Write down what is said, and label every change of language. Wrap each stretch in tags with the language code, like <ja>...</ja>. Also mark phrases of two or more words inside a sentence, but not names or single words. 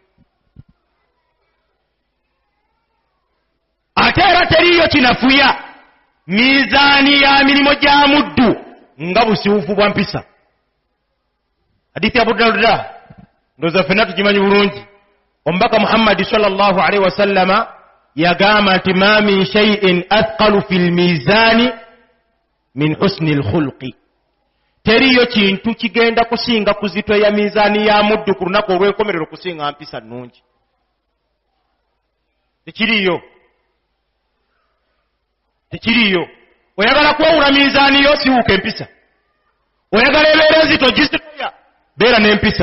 <lg>Ate era teriiyo kinafuya miizaani ya mirimo gya muddu nga busiwufu bwa mpisa. Hadithi ya Abu Darda ndoza ffenna tugimanyi bulungi. Omubaka Muhammad</lg> <ar>صلى الله عليه وسلم</ar> <lg>yagamba nti</lg> <ar>ما من شيء أثقل في الميزان من حسن الخلق.</ar> <lg>Teriyo kintu kigenda kusinga kuzito ya miizaani ya muddu ku lunaku olw'enkomerero kusinga mpisa nnungi. Tekiriyo. Oyagala kwewula miizaani yo siwuka empisa. Oyagala ebeera enzito gisitoya, beera n'empisa.</lg>